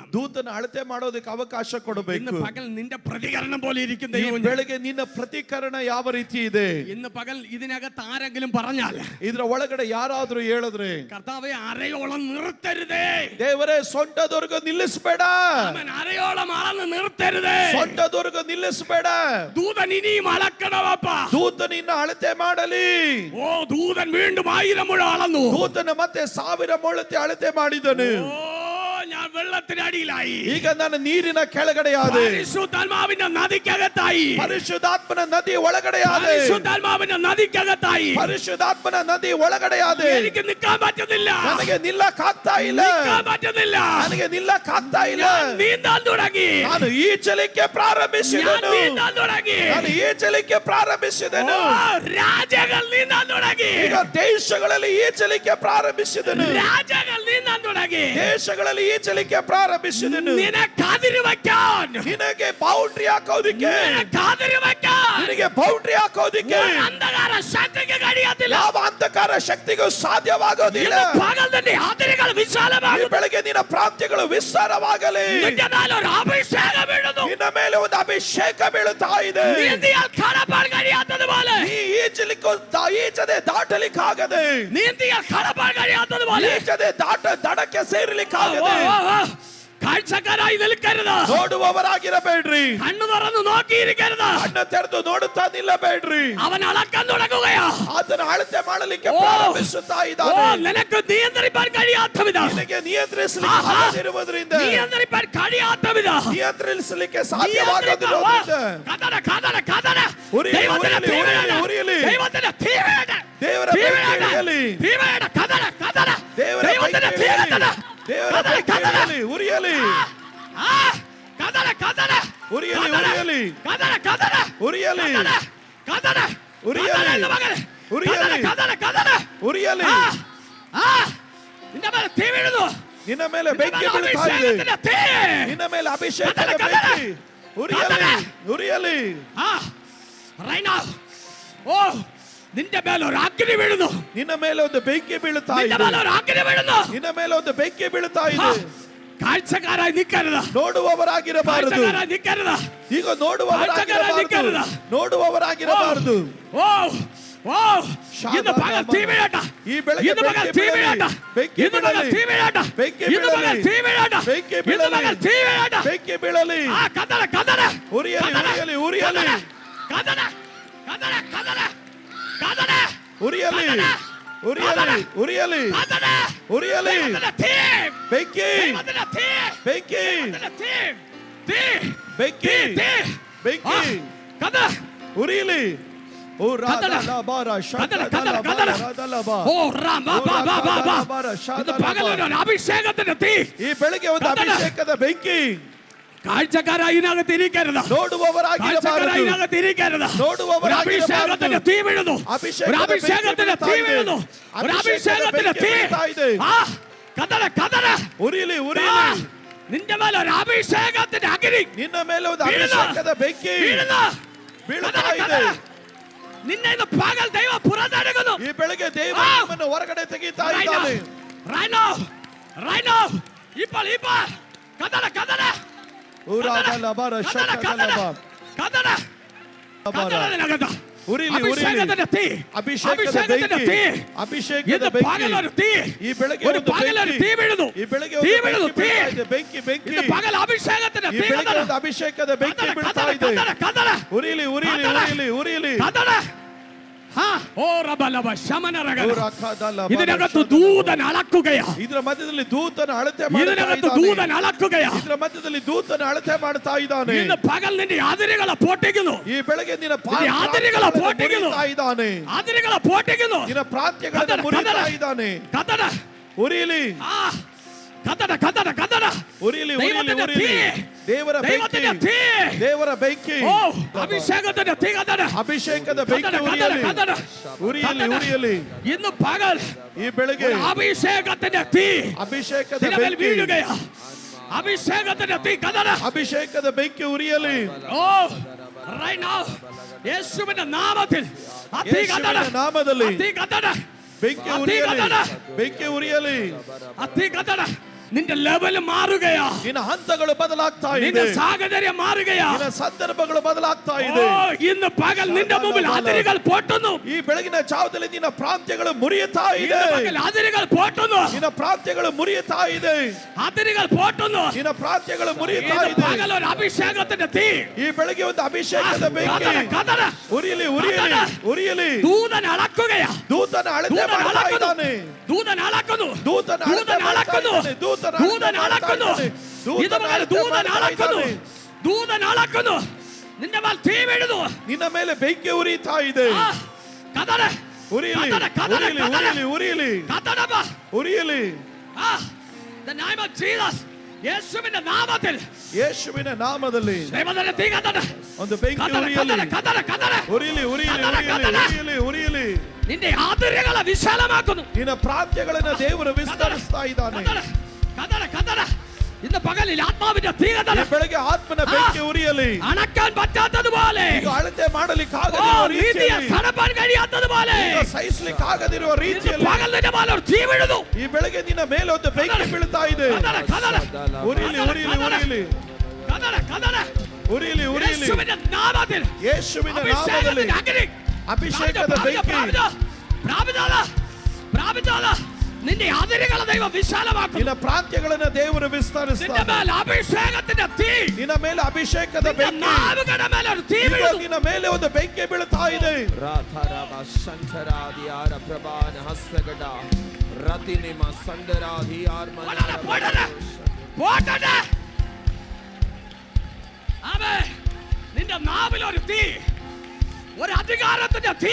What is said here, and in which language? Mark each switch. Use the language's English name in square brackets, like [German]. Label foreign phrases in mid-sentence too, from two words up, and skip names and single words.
[Kannada] ದೂತನ ಅಳತೆ ಮಾಡೋದಕ್ಕೆ ಅವಕಾಶ [Malayalam] ഇന്ന് [Kannada] ಕೊಡಬೇಕು. [Malayalam] പകൽ നിന്റെ പ്രതികരണം പോലെ ഇരിക്കും [Kannada] ಈ [Malayalam] ദൈവം. [Kannada] ಬೆಳಗ್ಗೆ ನಿನ್ನ ಪ್ರತಿಕರಣ ಯಾವ ರೀತಿ ಇದೆ? [Malayalam] ഇന്ന് പകൽ ഇതിനകത്ത് ആരെങ്കിലും പറഞ്ഞാൽ, [Kannada] ಇದ್ರ ಒಳಗಡೆ ಯಾರಾದ್ರೂ ಹೇಳಿದ್ರೆ, [Malayalam] കർത്താവേ അരയോളം നിർത്തരുതേ, [Kannada] ದೇವರೇ ಸೊಂಟದವರೆಗೂ ನಿಲ್ಲಿಸಬೇಡ, [Malayalam] അവൻ അരയോളം അളന്ന് നിർത്തരുതേ, [Kannada] ಸೊಂಟದವರೆಗೂ ನಿಲ್ಲಿಸಬೇಡ, [Malayalam] ദൂതൻ ഇനിയും അളക്കണമപ്പാ. [Kannada] ದೂತನ ಇನ್ನ ಅಳತೆ ಮಾಡಲಿ. [Malayalam] ഓ, ദൂതൻ വീണ്ടും 1000 മുഴം അളന്നു. [Kannada] ದೂತನ ಮತ್ತೆ 1000 ಮೊಳತೆ ಅಳತೆ ಮಾಡಿದನು. [Malayalam] ഓ, ഞാൻ വെള്ളത്തിനടിയിലായി. [Kannada] ಈಗ ನಾನು ನೀರಿನ ಕೆಳಗಡೆಯಾದೆ. [Malayalam] പരിശുദ്ധാത്മാവിന്റെ നദിക്കകത്തായി. [Kannada] ಪರಿಶುದ್ಧಾತ್ಮನ ನದಿ ಒಳಗಡೆಯಾದೆ. [Malayalam] പരിശുദ്ധാത്മാവിന്റെ നദിക്കകത്തായി. [Kannada] ಪರಿಶುದ್ಧಾತ್ಮನ ನದಿ ಒಳಗಡೆಯಾದೆ. [Malayalam] എനിക്ക് നിൽക്കാൻ പറ്റുന്നില്ല. [Kannada] ನನಗೆ ನಿಲ್ಲಕ್ಕಾಗ್ತಾ ಇಲ್ಲ. [Malayalam] നിൽക്കാൻ പറ്റുന്നില്ല. [Kannada] ನನಗೆ ನಿಲ್ಲಕ್ಕಾಗ್ತಾ ಇಲ್ಲ. [Malayalam] നീന്താൻ തുടങ്ങി. [Kannada] ನಾನು ಈಜಲಿಕ್ಕೆ ಪ್ರಾರಂಭಿಸಿದೆನು. [Malayalam] നീന്താൻ തുടങ്ങി. [Kannada] ನಾನು ಈಜಲಿಕ್ಕೆ ಪ್ರಾರಂಭಿಸಿದೆನು. [Malayalam] രാജകൾ നീന്താൻ തുടങ്ങി. [Kannada] ಈಗ ದೇಶಗಳಲ್ಲಿ ಈಜಲಿಕ್ಕೆ ಪ್ರಾರಂಭಿಸಿದೆನು. [Malayalam] രാജകൾ നീന്താൻ തുടങ്ങി. [Kannada] ದೇಶಗಳಲ್ಲಿ ಈಜಲಿಕ್ಕೆ ಪ್ರಾರಂಭಿಸಿದೆನು. [Malayalam] നിനക്ക് അതിര് വയ്ക്കാൻ. [Kannada] ನಿನಗೆ ಬೌಂಡ್ರಿ ಹಾಕೋದಿಕ್ಕೆ. [Malayalam] നിനക്ക് അതിര് വയ്ക്കാൻ. [Kannada] ನಿನಗೆ ಬೌಂಡ್ರಿ ಹಾಕೋದಿಕ್ಕೆ [Malayalam] അന്ധകാര ശക്തിക്ക് കഴിയത്തില്ല. [Kannada] ಯಾವ ಅಂಧಕಾರ ಶಕ್ತಿಗೂ ಸಾಧ್ಯವಾಗೋದಿಲ್ಲ. [Malayalam] പകൽ നിന്റെ അതിരുകൾ വിശാലമാകും. [Kannada] ಈ ಬೆಳಗ್ಗೆ ನಿನ್ನ ಪ್ರಾಂತ್ಯಗಳು ವಿಸ್ತಾರವಾಗಲಿ. [Malayalam] നിന്റെ മേൽ ഒരു അഭിഷേകം വീഴുന്നു. [Kannada] ನಿನ್ನ ಮೇಲೆ ಒಂದು ಅಭಿಷೇಕ ಬೀಳುತ್ತಾ ಇದೆ. [Malayalam] നീന്തിയാൽ കടപ്പാൻ കഴിയാത്തതുപോലെ. [Kannada] ನೀ ಈಜದೆ ದಾಟಲಿಕ್ಕಾಗದೆ. [Malayalam] നീന്തിയാൽ കടപ്പാൻ കഴിയാത്തതുപോലെ. [Kannada] ಈಜದೆ ದಡಕ್ಕೆ ಸೇರಲಿಕ್ಕಾಗದೆ. [Malayalam] കാഴ്ചക്കാരായി നിൽക്കരുത്. [Kannada] ನೋಡುವವರಾಗಿರಬೇಡ್ರಿ. [Malayalam] കണ്ണു തുറന്നു നോക്കിയിരിക്കരുത്. [Kannada] ಕಣ್ಣು ತೆರೆದು ನೋಡುತ್ತಾ ನಿಲ್ಲಬೇಡ್ರಿ. [Malayalam] അവൻ അളക്കാൻ തുടങ്ങുകയാ. [Kannada] ಅದನ್ನು ಅಳತೆ ಮಾಡಲಿಕ್ಕೆ ಪ್ರಾರಂಭಿಸುತ್ತಾ ಇದ್ದಾನೆ. [Malayalam] നിനക്ക് നിയന്ത്രിക്കാൻ കഴിയാത്ത വിധം. [Kannada] ನಿನಗೆ ನಿಯಂತ್ರಿಸಲಿಕ್ಕೆ ಆಗದಿರುವುದರಿಂದ. [Malayalam] നിയന്ത്രിക്കാൻ കഴിയാത്ത വിധം. [Kannada] ನಿಯಂತ್ರಿಸಲಿಕ್ಕೆ ಸಾಧ್ಯವಾಗದಿರುವುದರಿಂದ. [Malayalam] ദൈവത്തിന്റെ തീ വീഴട്ടെ. [Kannada] ದೇವರ [Malayalam] തീ വീഴട്ടെ. [Kannada] ದೇವರ ಬೆಂಕಿ ಇಳಿಯಲಿ. ದೇವರ ಬೆಂಕಿ ಇಳಿಯಲಿ. ದೇವರ ಬೆಂಕಿ ಇಳಿಯಲಿ. ಉರಿಯಲಿ. ಉರಿಯಲಿ. ಉರಿಯಲಿ. ಉರಿಯಲಿ. ಉರಿಯಲಿ. ಉರಿಯಲಿ. ಉರಿಯಲಿ. [Malayalam] നിന്റെ മേലെ തീ വീഴുന്നു. [Kannada] ನಿನ್ನ ಮೇಲೆ ಬೆಂಕಿ ಬೀಳುತ್ತಾ ಇದೆ. ನಿನ್ನ ಮೇಲೆ ಅಭಿಷೇಕದ ಬೆಂಕಿ. ಉರಿಯಲಿ. ಉರಿಯಲಿ. [English] Right now. [Malayalam] Oh, നിന്റെ മേലെ ഒരു അഗ്നി വീഴുന്നു. [Kannada] ನಿನ್ನ ಮೇಲೆ ಒಂದು ಬೆಂಕಿ ಬೀಳುತ್ತಾ [Malayalam] നിന്റെ [Kannada] ಇದೆ. [Malayalam] മേലെ ഒരു അഗ്നി വീഴുന്നു. [Kannada] ನಿನ್ನ ಮೇಲೆ ಒಂದು ಬೆಂಕಿ ಬೀಳುತ್ತಾ ಇದೆ. [Malayalam] കാഴ്ചക്കാരായി നിൽക്കരുത്. [Kannada] ನೋಡುವವರಾಗಿರಬಾರದು. [Malayalam] കാഴ്ചക്കാരായി നിൽക്കരുത്. [Kannada] ಈಗ ನೋಡುವವರಾಗಿರಬಾರದು. ನೋಡುವವರಾಗಿರಬಾರದು. [Malayalam] ഓ ഓ ഇന്ന് പകൽ തീ വീഴട്ടെ. [Kannada] ಈ ಬೆಳಗ್ಗೆ [Malayalam] ഇന്ന് പകൽ തീ വീഴട്ടെ. [Kannada] ಬೆಂಕಿ [Malayalam] ഇന്ന് പകൽ [Kannada] ಬೀಳಲಿ. [Malayalam] തീ വീഴട്ടെ. [Kannada] ಬೆಂಕಿ [Malayalam] ഇന്ന് പകൽ [Kannada] ಬೀಳಲಿ. [Malayalam] തീ വീഴട്ടെ. [Kannada] ಬೆಂಕಿ [Malayalam] ഇന്ന് [Kannada] ಬೀಳಲಿ. [Malayalam] പകൽ തീ വീഴട്ടെ. [Kannada] ಬೆಂಕಿ ಬೀಳಲಿ. [Malayalam] കതറ കതറ [Kannada] ಉರಿಯಲಿ. ಉರಿಯಲಿ. ಉರಿಯಲಿ. [Malayalam] കതറ കതറ കതറ കതറ [Kannada] ಉರಿಯಲಿ. ಉರಿಯಲಿ. ಉರಿಯಲಿ. [Malayalam] കതറ [Kannada] ಉರಿಯಲಿ. [Malayalam] ദൈവത്തിന്റെ തീ. [Kannada] ಬೆಂಕಿ. [Malayalam] ദൈവത്തിന്റെ തീ. [Kannada] ಬೆಂಕಿ. [Malayalam] ദൈവത്തിന്റെ തീ. തീ. [Kannada] ಬೆಂಕಿ. [Malayalam] തീ. [Kannada] ಬೆಂಕಿ. [Malayalam] കതറ [Kannada] ಉರಿಯಲಿ. ಓ ರಾದಲಬಾರ ಶಕದಲಬಾರ ರಾದಲಬಾ. [Malayalam] ഓ റാം ബാ ബാ ബാ ബാ ബാ. ഇത് പകലൊരു അഭിഷേകത്തിന്റെ തീ. [Kannada] ಈ ಬೆಳಗ್ಗೆ ಒಂದು ಅಭಿಷೇಕದ ಬೆಂಕಿ. [Malayalam] കാഴ്ചക്കാരായി ഇതിനകത്ത് ഇരിക്കരുത്. [Kannada] ನೋಡುವವರಾಗಿರಬಾರದು. [Malayalam] ഇതിനകത്ത് ഇരിക്കരുത്. [Kannada] ನೋಡುವವರಾಗಿರಬಾರದು. [Malayalam] അഭിഷേകത്തിന്റെ തീ വീഴുന്നു. ഒരു അഭിഷേകത്തിന്റെ തീ വീഴുന്നു. ഒരു അഭിഷേകത്തിന്റെ തീ. കതറ കതറ. [Kannada] ಉರಿಯಲಿ. ಉರಿಯಲಿ. [Malayalam] നിന്റെ മേലെ ഒരു അഭിഷേകത്തിന്റെ അഗ്നി. [Kannada] ನಿನ್ನ ಮೇಲೆ ಒಂದು ಅಭಿಷೇಕದ ಬೆಂಕಿ ಬೀಳುತ್ತಾ ಇದೆ. [Malayalam] നിന്നെ ഇന്ന് പകൽ ദൈവം പുറത്തെടുക്കുന്നു. [Kannada] ಈ ಬೆಳಗ್ಗೆ ದೇವ ನಿಮ್ಮನ್ನು ಹೊರಗಡೆ ತೆಗೆಯುತ್ತಾ ಇದ್ದಾನೆ. [English] Right now. Right now. [Malayalam] ഇപ്പോൾ കതറ കതറ. [Kannada] ಉರಾದಲಬಾರ ಶಕದಲಬಾ. [Malayalam] കതറ കതറ ഇതിനകത്ത്. [Kannada] ಉರಿಲಿ. ಉರಿಲಿ. [Malayalam] അഭിഷേകത്തിന്റെ തീ. [Kannada] ಅಭಿಷೇಕದ ಬೆಂಕಿ. ಅಭಿಷೇಕದ [Malayalam] ഇന്ന് [Kannada] ಬೆಂಕಿ. [Malayalam] പകലൊരു തീ. [Kannada] ಈ ಬೆಳಗ್ಗೆ [Malayalam] ഒരു [Kannada] ಒಂದು [Malayalam] പകലൊരു [Kannada] ಬೆಂಕಿ. [Malayalam] തീ വീഴുന്നു. [Kannada] ಈ ಬೆಳಗ್ಗೆ [Malayalam] തീ [Kannada] ಒಂದು [Malayalam] വീഴുന്നു. [Kannada] ಬೆಂಕಿ [Malayalam] തീ. [Kannada] ಬೀಳ್ತಾ ಇದೆ. ಬೆಂಕಿ. ಬೆಂಕಿ. [Malayalam] ഇന്ന് പകൽ അഭിഷേകത്തിന്റെ [Kannada] ಈ [Malayalam] തീ. [Kannada] ಬೆಳಗ್ಗೆ ಒಂದು ಅಭಿಷೇಕದ ಬೆಂಕಿ ಬೀಳ್ತಾ ಇದೆ. [Malayalam] കതറ. [Kannada] ಉರಿಲಿ. ಉರಿಲಿ. ಉರಿಲಿ. ಉರಿಲಿ. [Malayalam] കതറ. ഓ റബലബ ശമനരഗ. [Kannada] ಉರಾಕದಲಬಾರ. [Malayalam] ഇതിനകത്ത് ദൂതൻ അളക്കുകയാ. [Kannada] ಇದರ ಮಧ್ಯದಲ್ಲಿ ದೂತನ ಅಳತೆ [Malayalam] ഇതിനകത്ത് ദൂതൻ അളക്കുകയാ. [Kannada] ಇದರ ಮಧ್ಯದಲ್ಲಿ ದೂತನ ಅಳತೆ ಮಾಡ್ತಾ ಇದ್ದಾನೆ. [Malayalam] ഇന്ന് പകൽ നിന്റെ അതിരുകളെ പൊട്ടിക്കുന്നു. [Kannada] ಈ ಬೆಳಗ್ಗೆ ನಿನ್ನ [Malayalam] അതിരുകളെ പൊട്ടിക്കുന്നു. [Kannada] ಇದ್ದಾನೆ. [Malayalam] അതിരുകളെ പൊട്ടിക്കുന്നു. [Kannada] ನಿನ್ನ ಪ್ರಾಂತ್ಯಗಳನ್ನು ಮುರಿತಾ ಇದ್ದಾನೆ. [Malayalam] കതറ. [Kannada] ಉರಿಯಲಿ. [Malayalam] കതറ കതറ കതറ. [Kannada] ಉರಿಯಲಿ. ಉರಿಯಲಿ. [Malayalam] ദൈവത്തിന്റെ [Kannada] ಉರಿಯಲಿ. [Malayalam] തീ. [Kannada] ದೇವರ ಬೆಂಕಿ. [Malayalam] ദൈവത്തിന്റെ തീ. [Kannada] ದೇವರ ಬೆಂಕಿ. [Malayalam] ഓ അഭിഷേകത്തിന്റെ തീ. കതറ. [Kannada] ಅಭಿಷೇಕದ ಬೆಂಕಿ. [Malayalam] കതറ [Kannada] ಉರಿಯಲಿ. [Malayalam] കതറ. [Kannada] ಉರಿಯಲಿ. ಉರಿಯಲಿ. [Malayalam] ഇന്ന് പകൽ [Kannada] ಈ ಬೆಳಗ್ಗೆ [Malayalam] അഭിഷേകത്തിന്റെ തീ [Kannada] ಅಭಿಷೇಕದ [Malayalam] നിന്റെ മേൽ [Kannada] ಬೆಂಕಿ. [Malayalam] വീഴുകയാ. അഭിഷേകത്തിന്റെ തീ. കതറ. [Kannada] ಅಭಿಷೇಕದ ಬೆಂಕಿ ಉರಿಯಲಿ. [Malayalam] ഓ [English] right now [Malayalam] യേശുവിന്റെ നാമത്തിൽ ആ തീ കതറ. [Kannada] ಯೇಸುವಿನ ನಾಮದಲ್ಲಿ [Malayalam] ആ തീ കതറ. [Kannada] ಬೆಂಕಿ [Malayalam] ആ തീ [Kannada] ಉರಿಯಲಿ. [Malayalam] കതറ. [Kannada] ಬೆಂಕಿ ಉರಿಯಲಿ. [Malayalam] ആ തീ കതറ. നിന്റെ ലെവൽ മാറുകയാ. [Kannada] ನಿನ್ನ ಹಂತಗಳು ಬದಲಾಗ್ತಾ [Malayalam] നിന്റെ [Kannada] ಇದೆ. [Malayalam] സാഹചര്യം മാറുകയാ. [Kannada] ನಿನ್ನ ಸಂದರ್ಭಗಳು ಬದಲಾಗ್ತಾ [Malayalam] ഓ [Kannada] ಇದೆ. [Malayalam] ഇന്ന് പകൽ നിന്റെ മുമ്പിൽ അതിരുകൾ പൊട്ടുന്നു. [Kannada] ಈ ಬೆಳಗಿನ ಜಾವದಲ್ಲಿ ನಿನ್ನ ಪ್ರಾಂತ್ಯಗಳು ಮುರಿಯುತ್ತಾ ಇದೆ. [Malayalam] ഇന്ന് പകൽ അതിരുകൾ പൊട്ടുന്നു. [Kannada] ನಿನ್ನ ಪ್ರಾಂತ್ಯಗಳು ಮುರಿಯುತ್ತಾ ಇದೆ. [Malayalam] അതിരുകൾ പൊട്ടുന്നു. [Kannada] ನಿನ್ನ ಪ್ರಾಂತ್ಯಗಳು ಮುರಿಯುತ್ತಾ [Malayalam] ഇന്ന് [Kannada] ಇದೆ. [Malayalam] പകൽ ഒരു അഭിഷേകത്തിന്റെ തീ. [Kannada] ಈ ಬೆಳಗ್ಗೆ ಒಂದು ಅಭಿಷೇಕದ ಬೆಂಕಿ. [Malayalam] കതറ കതറ. [Kannada] ಉರಿಯಲಿ. ಉರಿಯಲಿ. ಉರಿಯಲಿ. [Malayalam] ദൂതൻ അളക്കുകയാ. [Kannada] ದೂತನ ಅಳತೆ ಮಾಡ್ತಾ ಇದ್ದಾನೆ. [Malayalam] ദൂതൻ അളക്കുന്നു. [Kannada] ದೂತನ ಅಳತೆ ಮಾಡ್ತಾ ಇದ್ದಾನೆ. ದೂತನ [Malayalam] ദൂതൻ അളക്കുന്നു. ഇതുപോലെ ദൂതൻ അളക്കുന്നു. ദൂതൻ അളക്കുന്നു. നിന്റെ മേൽ തീ വീഴുന്നു. [Kannada] ನಿನ್ನ ಮೇಲೆ ಬೆಂಕಿ ಉರಿತಾ ಇದೆ. ಕದಲೆ ಉರಿಯಲಿ, ಉರಿಯಲಿ, ಉರಿಯಲಿ, ಉರಿಯಲಿ, ಕದಡಬ ಉರಿಯಲಿ. [English] The name of Jesus. [Kannada] ಯೇಸುವಿನ ನಾಮത്തിൽ, ಯೇಸುವಿನ ನಾಮದಲ್ಲಿ ದೇವರ തീ ಕದಡ. ಒಂದು ಬೆಂಕಿ ಉರಿಯಲಿ. ಕದಲೆ ಕದಲೆ ಉರಿಯಲಿ, ಉರಿಯಲಿ, ಉರಿಯಲಿ, ಉರಿಯಲಿ, ಉರಿಯಲಿ. [Malayalam] നിന്റെ ആദര്യഗള വിശാലമാക്കുന്നു. [Kannada] ನಿನ್ನ ಪ್ರಾಂತ್ಯಗಳನ್ನು ದೇವರು ವಿಸ್ತರಿಸ್ತಾ ಇದ್ದಾನೆ. [Malayalam] കദല കദല. ഇന്ന് പകലിൽ ആത്മാവിന്റെ തീ കദല. [Kannada] ಬೆಳಗ್ಗೆ ಆತ್ಮನ ಬೆಂಕಿ ಉರಿಯಲಿ. [Malayalam] അണക്കാൻ പറ്റാത്തതുപോലെ, [Kannada] ಅಳತೆ ಮಾಡಲಿಕ್ಕಾಗದಿರುವ ರೀತಿಯಲ್ಲಿ, [Malayalam] കടപ്പാൻ കഴിയാത്തതുപോലെ, [Kannada] ಸಹಿಸಲಿಕ್ಕಾಗದಿರುವ ರೀತಿಯಲ್ಲಿ [Malayalam] പകലിന്റെ മേൽ ഒരു തീ വീഴുന്നു. [Kannada] ಈ ಬೆಳಗ್ಗೆ ನಿನ್ನ ಮೇಲೆ ಒಂದು ಬೆಂಕಿ ಬೀಳ್ತಾ ಇದೆ. [Malayalam] കദല കദല. [Kannada] ಉರಿಯಲಿ, ಉರಿಯಲಿ, ಉರಿಯಲಿ, [Malayalam] കദല കദല. [Kannada] ಉರಿಯಲಿ, ಉರಿಯಲಿ. [Malayalam] യേശുവിന്റെ നാമത്തിൽ, [Kannada] ಯೇಸುವಿನ ನಾಮದಲ್ಲಿ ಅಭಿಷೇಕದ ಬೆಂಕಿ. [Malayalam] നിന്റെ അതിരുകളെ ദൈവം വിശാലമാക്കും. [Kannada] ನಿನ್ನ ಪ್ರಾಂತ್ಯಗಳನ್ನು ದೇವರು [Malayalam] നിന്റെ [Kannada] ವಿಸ್ತರಿಸ್ತಾನೆ. [Malayalam] മേൽ ಅಭಿಷೇಕത്തിന്റെ തീ, [Kannada] ನಿನ್ನ ಮೇಲೆ ಅಭಿಷೇಕದ ಬೆಂಕಿ. [Malayalam] നാവുകളുടെ മേൽ ഒരു തീ [Kannada] ಈಗ [Malayalam] വീഴുന്നു. [Kannada] ನಿನ್ನ ಮೇಲೆ ಒಂದು ಬೆಂಕಿ ಬೀಳ್ತಾ ಇದೆ. ರಾಥರಮ ಶಂಕರಾದಿಯಾರ ಪ್ರಭಾನ ಹಸ್ತಗಡ ರತಿನಿಮ ಸಂಡರಾದಿಯಾರ್ [Malayalam] പോട്ടെ. ആമേൻ. നിന്റെ നാവിൽ ഒരു തീ, ഒരു അധികാരത്തിന്റെ തീ,